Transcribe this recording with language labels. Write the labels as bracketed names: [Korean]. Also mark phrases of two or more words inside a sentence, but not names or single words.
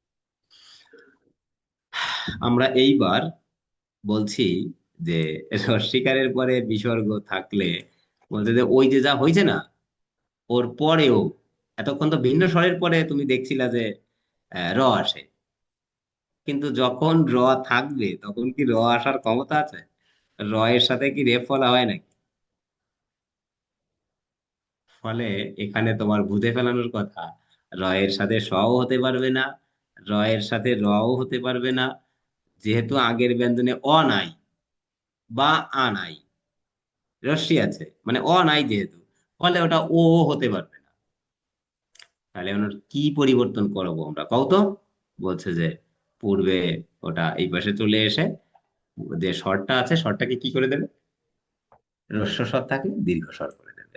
[Bangla] আমরা এইবার বলছি যে রস্বীকারের পরে বিসর্গ থাকলে বলতে যে ওই যে যা হয়েছে না, ওর পরেও এতক্ষণ তো ভিন্ন স্বরের পরে তুমি দেখছিলা যে র আসে, কিন্তু যখন র থাকবে তখন কি র আসার ক্ষমতা আছে? র এর সাথে কি রেফ ফলা হয় নাকি? ফলে এখানে তোমার বুঝে ফেলানোর কথা, র এর সাথে সও হতে পারবে না, র এর সাথে রও হতে পারবে না, যেহেতু আগের ব্যঞ্জনে অ নাই বা আ নাই, রস্যি আছে মানে অ নাই যেহেতু, ফলে ওটা ও হতে পারবে না। তাহলে ওনার কি পরিবর্তন করবো আমরা কও তো? বলছে যে পূর্বে ওটা এই পাশে চলে এসে যে স্বরটা আছে স্বরটাকে কি করে দেবে, হ্রস্ব স্বর থাকলে দীর্ঘ স্বর করে দেবে।